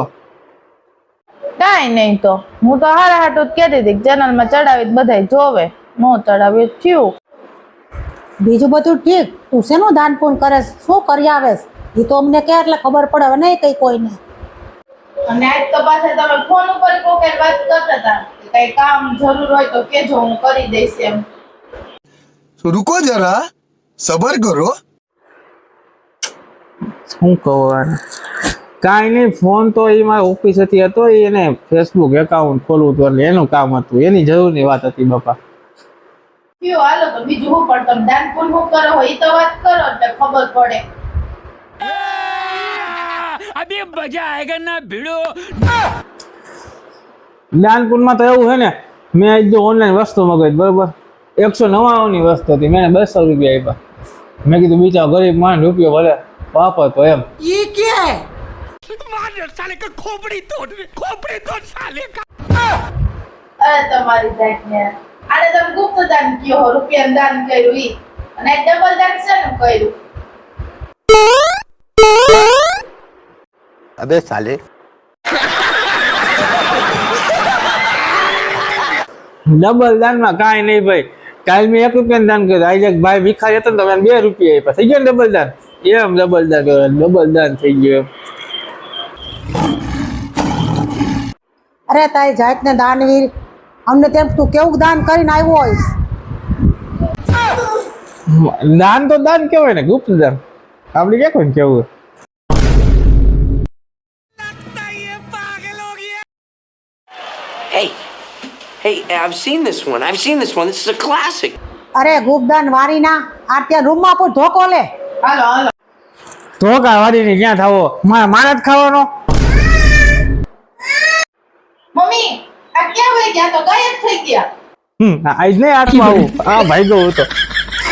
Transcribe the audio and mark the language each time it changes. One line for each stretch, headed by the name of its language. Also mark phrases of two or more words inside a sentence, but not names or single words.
Gujarati: કાંઈ નહીં તો હું તો હારા હાટું જ કહેતી હતી ચેનલ માં ચડાવી બધાય જોવે નો ચડાવી થયું બીજું બધું ઠીક તું શેનું દાન પૂન કરે શું કરી આવેસ એ તો અમને કે એટલે ખબર પડે હવે નહીં કઈ કોઈને અને આજ તો પાછા તમે ફોન ઉપર કોકે વાત કરતા હતા કે કઈ કામ જરૂર હોય તો કેજો હું કરી દઈશ એમ
Hindi: रुको जरा सबर करो
Gujarati: શું કહું કાંઈ નહીં ફોન તો એમાં ઓફિસ હતી હતો એને ફેસબુક એકાઉન્ટ ખોલવું હતું એટલે એનું કામ હતું એની જરૂરની વાત હતી બાપા થયું હાલો તો બીજું શું પણ તમે દાન પુણ્ય શું કરો હોય એ તો વાત કરો એટલે ખબર પડે
Hindi: अभी मजा आएगा ना भिड़ो
Gujarati: દાનપુરમાં તો એવું છે ને મેં આજ જો ઓનલાઈન વસ્તુ મગાવી બરોબર 199 ની વસ્તુ હતી મેં 200 રૂપિયા આપ્યા મેં કીધું બીજા ગરીબ માણસ રૂપિયો ભલે વાપરતો એમ ઈ કે
Hindi: मार साले का खोपड़ी तोड़ साले का
Gujarati: અરે તમારી જાતને આને તમે ગુપ્ત દાન કયો હો, રૂપિયા દાન કર્યું ઈ, અને ડબલ દાન શેનું કર્યું?
Hindi: अबे साले
Gujarati: ડબલ દાનમાં કાંઈ નહીં ભાઈ. કાલ મેં 1 રૂપિયાનું દાન કર્યું, આજે એક ભાઈ ભિખારી હતો ને તમે 2 રૂપિયા આપ્યા, થઈ ગયો ને ડબલ દાન. એમ ડબલ દાન કર્યું, ડબલ દાન થઈ ગયું. અરે તારી જાતને દાનવીર, અમને તેમ તું કેવું દાન કરીને આવ્યો હોઈશ. દાન તો દાન કહેવાય ને, ગુપ્ત દાન આપણે ક્યાં કોઈને કેવું.
English: Hey, I've seen this one. This is a classic.
Gujarati: અરે ગુપ્તદાન વારી ના આ ત્યાં રૂમમાં પણ ધોકો લે. હાલો હાલો. ધોકા વાળીને ક્યાં થાવો, મારા જ ખાવાનો. મમ્મી આ ક્યાં વહી ગયા? તો ગાયબ થઈ ગયા. આજ નહીં હાથમાં આવું, આ ભાઈ ગયો હતો.